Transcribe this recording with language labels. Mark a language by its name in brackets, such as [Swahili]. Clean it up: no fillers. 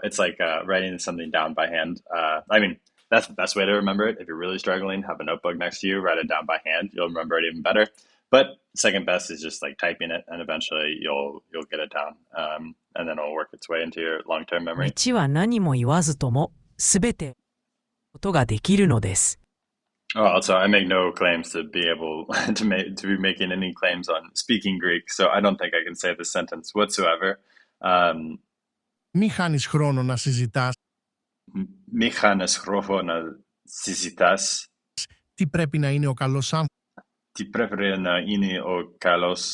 [English] It's like writing something down by hand. I mean, that's the best way to remember it. If you're really struggling, have a notebook next to you, write it down by hand. You'll remember it even better. But second best is just like typing it, and eventually you'll get it down, and then it'll work its way into your long-term memory. [Japanese] 道は何も言わずともすべてことができるのです。 [English] Also, I make no claims to be able to be making any claims on speaking Greek, so I don't think I can say this sentence whatsoever. [Greek] Μη χάνεις χρόνο να συζητάς. Μη χάνεις χρόνο να συζητάς Τι πρέπει να είναι ο καλός Τι πρέπει να είναι ο καλός